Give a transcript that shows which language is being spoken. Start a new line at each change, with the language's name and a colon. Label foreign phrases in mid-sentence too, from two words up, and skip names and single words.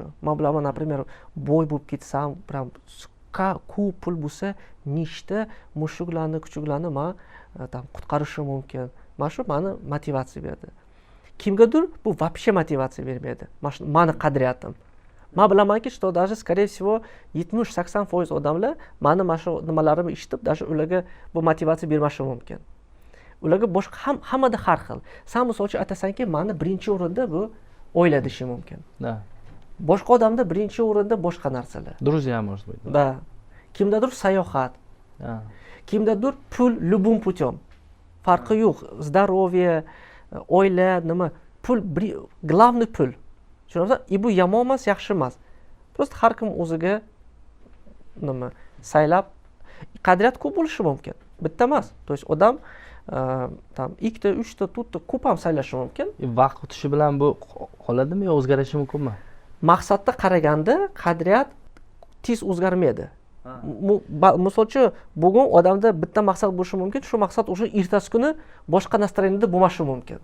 Uzbek: Men bilaman, например, boy bo'lib ketsam, ko'p pul bo'lsa, nechta mushuklarni, kuchuklarni men qutqarishim mumkin. Mana shu meni motivatsiya berdi. Kimgadir bu вообще motivatsiya bermaydi. Meni qadriyatim. Men bilamanki,
Russian: что даже, скорее всего,
Uzbek: 70-80% odamlar meni mana shu nimalarimni eshitib, даже ularga bu motivatsiya bermashi mumkin. Ularga boshqa hammada har xil. Sen misol uchun aytasanki, meni birinchi o'rinda bu oila deyishi mumkin.
Russian: Да.
Uzbek: Boshqa odamda birinchi o'rinda boshqa narsalar.
Russian: Друзья, может быть. Да.
Uzbek: Kimdadir sayohat. Kimdadir pul
Russian: любым путем.
Uzbek: Farqi yo'q. Здоровье, oila, nima, pul, главный pul. Tushunasizmi? Bu yomon emas, yaxshi emas. Просто har kim o'ziga nima saylab qadriyat ko'p bo'lishi mumkin. Bitta emas. То есть odam ikkita, uchta, to'rtta ko'p ham saylashi mumkin. Vaqt o'tishi bilan bu qoladimi yo o'zgarishi mumkinmi? Maqsadga qaraganda qadriyat tez o'zgarmaydi. Misol uchun, bugun odamda bitta maqsad bo'lishi mumkin, shu maqsad o'sha ertasi kuni boshqa настроенияda bo'lmashi mumkin.